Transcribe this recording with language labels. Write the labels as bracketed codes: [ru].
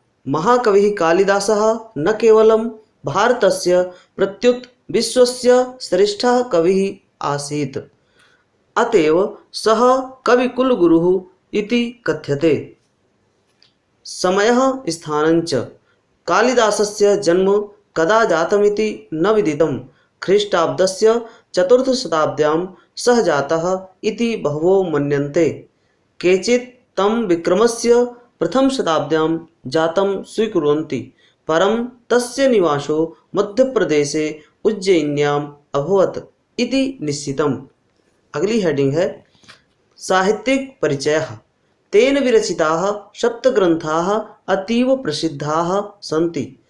[sa] महाकविः कालिदासः न केवलं भारतस्य प्रत्युत विश्वस्य श्रेष्ठः कविः आसीत्, अतएव सः कविकुलगुरुः इति कथ्यते। समयः स्थानञ्च। कालिदासस्य जन्म कदा जातमिति न विदितं। ख्रीष्टाब्दस्य चतुर्थशताब्द्यां सः जातः इति बहवो मन्यन्ते। केचित् तं विक्रमस्य प्रथमशताब्द्यां जातं स्वीकुर्वन्ति, परं तस्य निवासो मध्यप्रदेशे उज्जयिन्याम् अभवत् इति निश्चितम्। [hi] अगली हेडिंग है साहित्यिक परिचयः। [sa] तेन विरचिताः सप्तग्रन्थाः अतीव प्रसिद्धाः सन्ति।